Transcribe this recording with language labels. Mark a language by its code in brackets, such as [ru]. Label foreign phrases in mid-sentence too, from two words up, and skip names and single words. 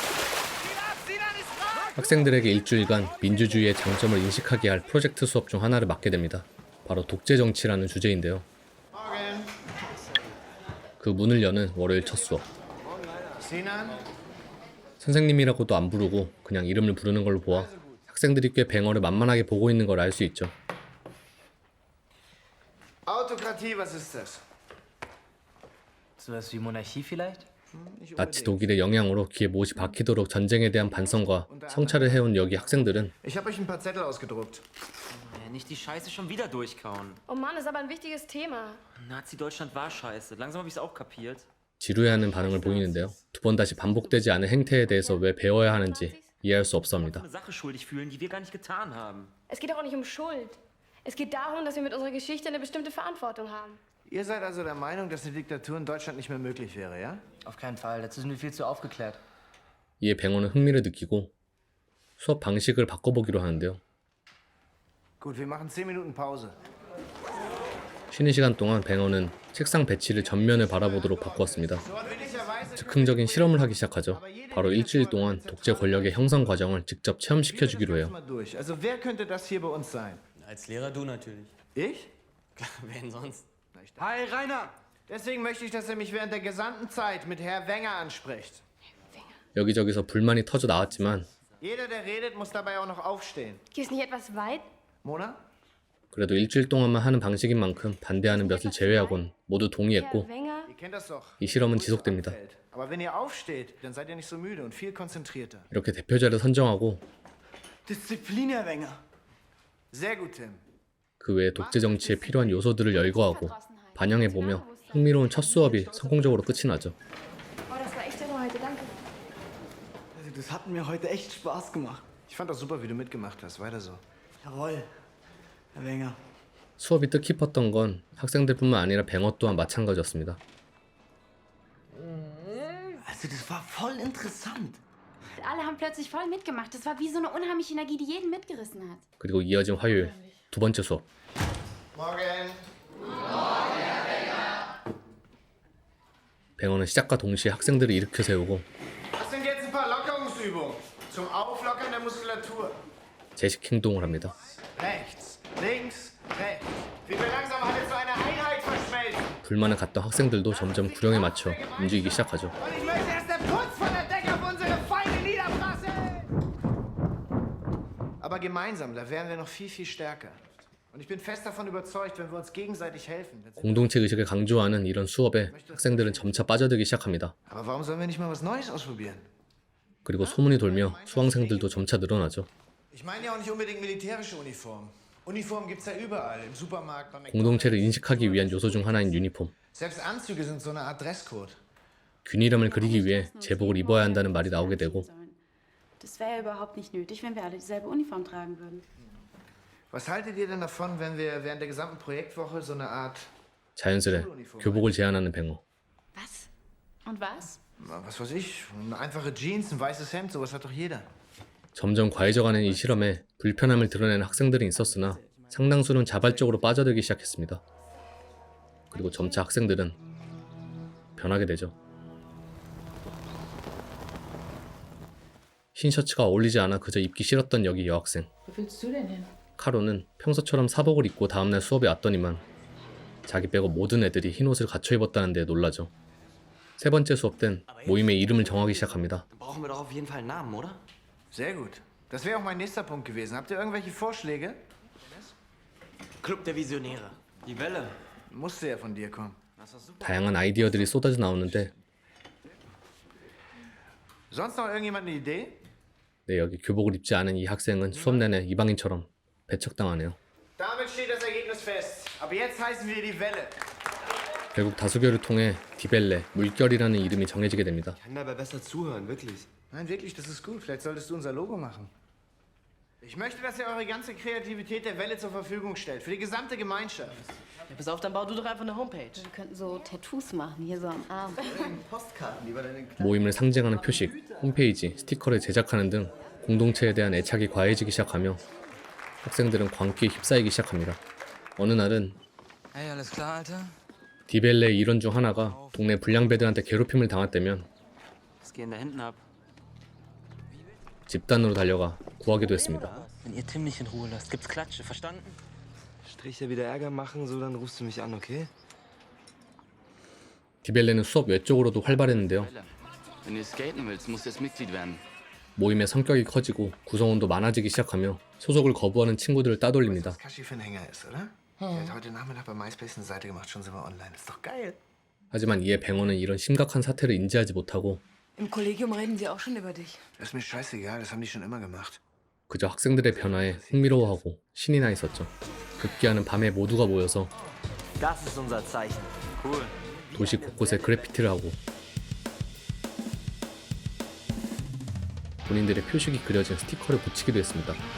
[ko] 학생들에게 일주일간 민주주의의 장점을 인식하게 할 프로젝트 수업 중 하나를 맡게 됩니다. 바로 독재 정치라는 주제인데요. 그 문을 여는 월요일 첫 수업. 선생님이라고도 안 부르고 그냥 이름을 부르는 걸로 보아 학생들이 꽤 뱅어를 만만하게 보고 있는 걸 알 수 있죠. [de] Autokratie, was ist das? Sowas wie Monarchie vielleicht? [ko] 나치 독일의 영향으로 귀에 못이 박히도록 전쟁에 대한 반성과 성찰을 해온 여기 학생들은 [de] Ich habe euch ein paar Zettel ausgedruckt. Nicht die Scheiße schon wieder durchkauen. Oh Mann, ist aber ein wichtiges Thema. Nazi-Deutschland war scheiße. Langsam habe ich es auch kapiert. [ko] 지루해하는 반응을 보이는데요. 두 번 다시 반복되지 않은 행태에 대해서 왜 배워야 하는지 이해할 수 없습니다. [de] Eine Sache schuldig fühlen, die wir gar nicht getan haben. Es geht doch auch nicht um Schuld. Es geht darum, dass wir mit unserer Geschichte eine bestimmte Verantwortung haben. Ihr seid also der Meinung, dass eine Diktatur in Deutschland nicht mehr möglich wäre, ja? Auf keinen Fall. Dazu sind wir viel zu aufgeklärt. [ko] 이에 뱅어는 흥미를 느끼고 수업 방식을 바꿔보기로 하는데요. [de] Gut, wir machen 10 Minuten Pause. [ko] 쉬는 시간 동안 뱅어는 책상 배치를 전면을 바라보도록 바꾸었습니다. 즉흥적인 실험을 하기 시작하죠. 바로 일주일 동안 독재 권력의 형성 과정을 직접 체험시켜주기로 해요. [de] Also wer könnte das hier bei uns sein? Als Lehrer du natürlich. Ich? Klar, wen sonst? Hi, Rainer! Deswegen möchte ich, dass er mich während der gesamten Zeit mit Herr Wenger anspricht. [ko] 여기저기서 불만이 터져 나왔지만 [de] Jeder, der redet, muss dabei auch noch aufstehen. Geht es nicht etwas weit? Mona? [ko] 그래도 일주일 동안만 하는 방식인 만큼 반대하는 몇을 제외하곤 모두 동의했고 [de] Herr Wenger? Ihr kennt das doch. [ko] 이 실험은 지속됩니다. [de] Aber wenn ihr aufsteht, dann seid ihr nicht so müde und viel konzentrierter. [ko] 이렇게 대표자를 선정하고 [de] Disziplin, Herr Wenger. Sehr gut, Tim. [ko] 그 외에 독재 정치에 필요한 요소들을 열거하고 반영해보며 흥미로운 첫 수업이 성공적으로 끝이 나죠. [de] Oh, das war echt toll heute, danke. Also das hat mir heute echt Spaß gemacht. Ich fand auch super, wie du mitgemacht hast. Weiter so. Jawohl, Herr Wenger. [ko] 수업이 뜻깊었던 건 학생들뿐만 아니라 뱅어 또한 마찬가지였습니다. [de] Also das war voll interessant. Alle haben plötzlich voll mitgemacht. Das war wie so eine unheimliche Energie, die jeden mitgerissen hat. [ko] 그리고 이어진 화요일 두 번째 수업. [de] Morgen. [ko] 뱅어는 시작과 동시에 학생들을 일으켜 세우고 [de] Das sind jetzt ein paar Lockerungsübungen zum Auflockern der Muskulatur. [ko] 제식 행동을 합니다. [de] Rechts, links, rechts. Wie wir langsam alle zu einer Einheit verschmelzen. [ko] 불만을 갖던 학생들도 점점 구령에 맞춰 움직이기 시작하죠. [de] Und ich möchte, dass der Putz von der Decke auf unsere Feinde niederprasselt. Aber gemeinsam, da wären wir noch viel, viel stärker. Und ich bin fest davon überzeugt, wenn wir uns gegenseitig helfen. [ko] 공동체 의식을 강조하는 이런 수업에 학생들은 점차 빠져들기 시작합니다. [de] Aber warum sollen wir nicht mal was Neues ausprobieren? [ko] 그리고 소문이 돌며 수강생들도 점차 늘어나죠. [de] Ich meine ja auch nicht unbedingt militärische Uniformen. Uniformen gibt's ja überall, im Supermarkt, beim [ko] 공동체를 인식하기 위한 요소 중 하나인 유니폼. [de] Selbst Anzüge sind so eine Art Dresscode. [ko] 균일함을 그리기 위해 제복을 입어야 한다는 말이 나오게 되고 [de] Das wäre ja überhaupt nicht nötig, wenn wir alle dieselbe Uniform tragen würden. Was haltet ihr denn davon, wenn wir während der gesamten Projektwoche so eine Art, [ko] 자연스레 교복을 제안하는 뱅어. [de] Was? Und was? was weiß ich, eine einfache Jeans, ein weißes Hemd, sowas hat doch jeder. [ko] 점점 과해져가는 이 실험에 불편함을 드러내는 학생들이 있었으나 상당수는 자발적으로 빠져들기 시작했습니다. 그리고 점차 학생들은 변하게 되죠. 흰 셔츠가 어울리지 않아 그저 입기 싫었던 여기 여학생. [de] Wo willst du denn hin? [ko] 카로는 평소처럼 사복을 입고 다음날 수업에 왔더니만 자기 빼고 모든 애들이 흰 옷을 갖춰 입었다는 데 놀라죠. 세 번째 수업 땐 모임의 이름을 정하기 시작합니다. [de] Dann brauchen wir doch auf jeden Fall einen Namen, oder? Sehr gut. Das wäre auch mein nächster Punkt gewesen. Habt ihr irgendwelche Vorschläge? Club der Visionäre. Die Welle. Musste ja von dir kommen. [ko] 다양한 아이디어들이 쏟아져 나오는데 [de] Sonst noch irgendjemand eine Idee? [ko] 네, 여기 교복을 입지 않은 이 학생은 수업 내내 이방인처럼 배척당하네요. [de] Damit steht das Ergebnis fest. Ab jetzt heißen wir die Welle. [ko] 결국 다수결을 통해 디벨레, 물결이라는 이름이 정해지게 됩니다. [de] Kann dabei besser zuhören, wirklich. Nein, wirklich, das ist gut. Vielleicht solltest du unser Logo machen. Ich möchte, dass ihr eure ganze Kreativität der Welle zur Verfügung stellt. Für die gesamte Gemeinschaft. Ja, pass auf, dann bau du doch einfach eine Homepage. Wir könnten so Tattoos machen, hier so am Arm. Postkarten über deine [ko] 모임을 상징하는 표식, 홈페이지, 스티커를 제작하는 등 공동체에 대한 애착이 과해지기 시작하며 학생들은 광기에 휩싸이기 시작합니다. 어느 날은 [de] Hey, alles klar, Alter? [ko] 디벨레의 일원 중 하나가 동네 불량배들한테 괴롭힘을 당했다면 [de] Was geht denn da hinten ab? [ko] 집단으로 달려가 구하기도 했습니다. [de] Wenn ihr Tim nicht in Ruhe lasst, gibt's Klatsche, verstanden? Striche wieder Ärger machen, so dann rufst du mich an, okay? [ko] 디벨레는 수업 외적으로도 활발했는데요. [de] Wenn du skaten willst, musst du jetzt Mitglied werden. [ko] 모임의 성격이 커지고 구성원도 많아지기 시작하며 소속을 거부하는 친구들을 따돌립니다. [de] Was Kashi für ein Hänger ist, oder? Er hat heute Nachmittag bei MySpace eine Seite gemacht, schon sind wir online. Ist doch geil. [ko] 하지만 이에 뱅어는 이런 심각한 사태를 인지하지 못하고 [de] Im Kollegium reden die auch schon über dich. Das ist mir scheißegal, das haben die schon immer gemacht. [ko] 그저 학생들의 변화에 흥미로워하고 신이 나 있었죠. 급기야는 밤에 모두가 모여서 [de] Das ist unser Zeichen. Cool. [ko] 도시 곳곳에 그래피티를 하고 본인들의 표식이 그려진 스티커를 붙이기도 했습니다.